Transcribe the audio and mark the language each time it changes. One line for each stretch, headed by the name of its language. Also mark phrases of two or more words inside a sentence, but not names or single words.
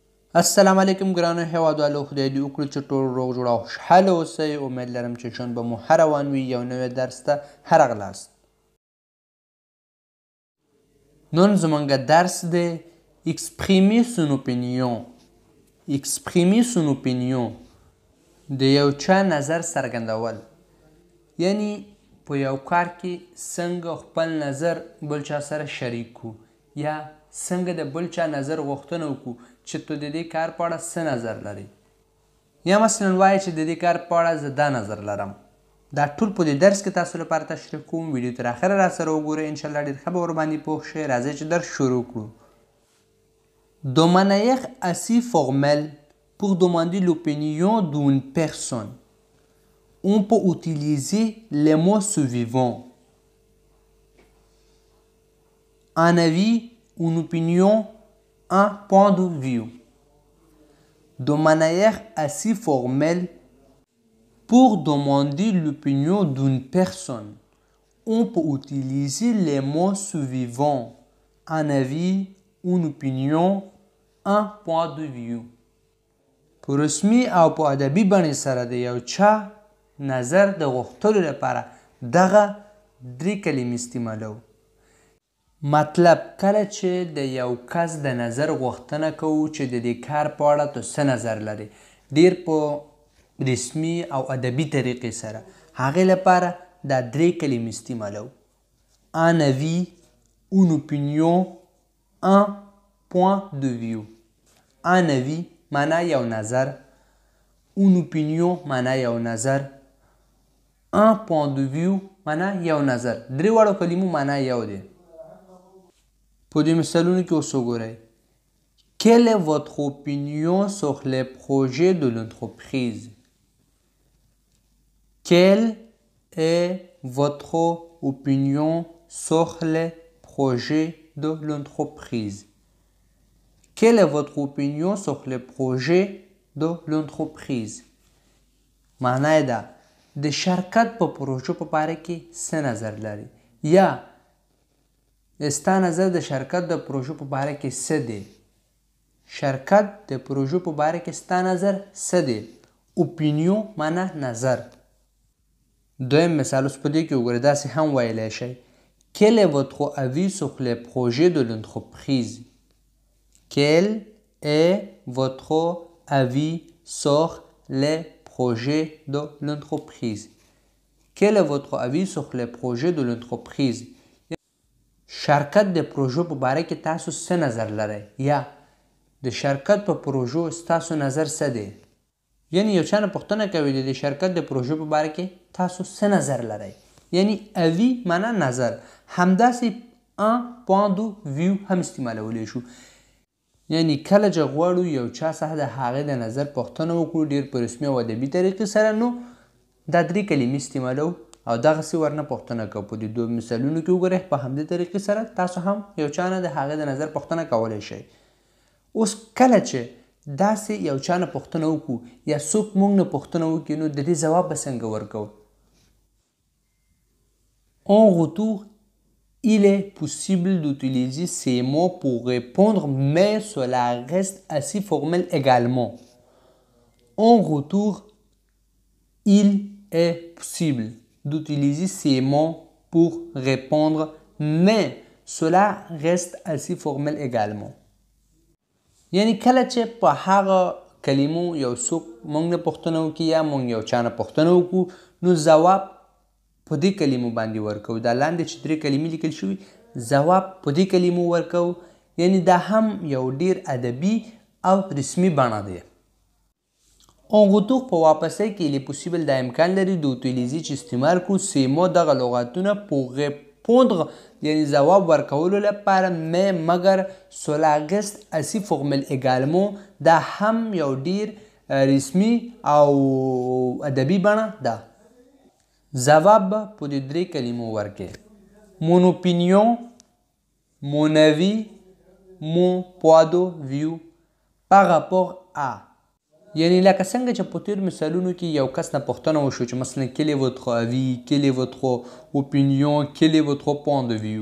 Pashto: السلام علیکم ګرانو هیوادوالو، خدای دې وکړي چې ټول روغ جوړ او خوشحاله اوسئ. امید لرم چې ژوند به مو ښه روان وي. یو نوی درس ته ښه راغلاست. نن زموږ درس دی
French: exprimer son opinion. exprimer son opinion
Pashto: د یو چا نظر څرګندول، یعنی په یو کار کې څنګه خپل نظر بل چا سره شریک کړو، یا څنګه د بل چا نظر غوښتنه وکړو چې ته د دې کار په اړه څه نظر لري، یا مثلا وایي چې د دې کار په اړه زه دا نظر لرم. دا ټول په دې درس کې تاسو لپاره تشریح کوم. ویډیو تر اخره راسره وګورئ، انشاءالله ډېر ښه به ورباندې پوه شئ. راځئ چې درس شروع کړو.
French: De manière assez formelle, pour demander l'opinion d'une personne, on peut utiliser les mots suivants: un avis, une opinion, un point de vue. De manière assez formelle, pour demander l'opinion d'une personne, on peut utiliser les mots suivants: un avis, une opinion, un point de vue.
Pashto: په رسمي او په ادبي بڼې سره د یو چا نظر د غوښتلو لپاره دغه درې کلمې استعمالوو. مطلب کله چې د یو کس د نظر غوښتنه کوو چې د دې کار په اړه ته څه نظر لري، ډېر په رسمي او ادبي طریقې سره هغې لپاره دا درې کلمې استعمالوو:
French: un avis, une opinion, un point de vue. un avis
Pashto: معنا یو نظر،
French: une opinion
Pashto: معنا یو نظر،
French: un point de vue
Pashto: معنا یو نظر. درې واړو کلمو معنا یو دی. په دې مثالونو کې اوس وګورئ:
French: Quelle est votre opinion sur les projets de l'entreprise? Quelle est votre opinion sur les projets de l'entreprise? Quelle est votre opinion sur les projets de l'entreprise?
Pashto: معنی دا د شرکت په پروژو په باره کې څه نظر لري، یا ستا نظر د شرکت د پروژو په باره کې څه دی. شرکت د پروژو په باره کې ستا نظر څه دی. اوپینیون معنا نظر. دویم مثال اوس په دې کې وګورئ، داسې هم ویلی شئ:
French: Quel est votre avis sur les projets de l'entreprise? Quel est votre avis sur les projets de l'entreprise? Quel est votre avis sur les projets de l'entreprise?
Pashto: شرکت د پروژو په باره کې تاسو څه نظر لرئ، یا د شرکت په پروژو ستاسو نظر څه دی. یعنی یو چا نه پوښتنه کوي د شرکت د پروژو په باره کې تاسو څه نظر لرئ. یعنی اوی معنا نظر. همداسې
French: un point de vue
Pashto: هم استعمالولی شو. یعنی کله چې غواړو یو چا څخه د هغې د نظر پوښتنه وکړو ډېر په رسمي او ادبي طریقې سره، نو دا درې کلمې استعمالوو او دغسې ورنه پوښتنه کوو. په دې دوه مثالونو کې وګورئ، په همدې طریقې سره تاسو هم یو چا نه د هغې د نظر پوښتنه کولی شئ. اوس کله چې داسې یو چا نه پوښتنه وکړو یا څوک موږ نه پوښتنه وکړي، نو د دې ځواب به څنګه ورکوو.
French: En retour, il est possible d'utiliser ces mots pour répondre, mais cela reste assez formel également. En retour, il est possible d'utiliser ces mots pour répondre, mais cela reste assez formel également.
Pashto: یعنی کله چې په هغه کلمو یو څوک موږ نه پوښتنه وکړي یا موږ یو چا نه پوښتنه وکړو، نو ځواب په دې کلمو باندې ورکوو. دا لاندې چې درې کلمې لیکل شوي، ځواب په دې کلمو ورکوو. یعنی دا هم یو ډیر ادبي او رسمي بڼه دی.
French: En retour
Pashto: په واپسۍ کې
French: il est possible
Pashto: دا امکان لري د utiliser چې استعمال کړو
French: ces mots
Pashto: دغه لغاتونه
French: pour répondre
Pashto: یعنی ځواب ورکولو لپاره، مګر
French: cela reste assez formel également
Pashto: دا هم یو ډیر رسمي او ادبي بڼه ده. ځواب به په دې درې کلمو ورکړئ:
French: mon opinion, mon avis, mon point de vue par rapport à.
Pashto: یعنی لکه څنګه چې په تیر مثالونو کې یو کس نه پوښتنه وشو چې مثلا
French: quel est votre avis, quel est votre opinion, quel est votre point de vue.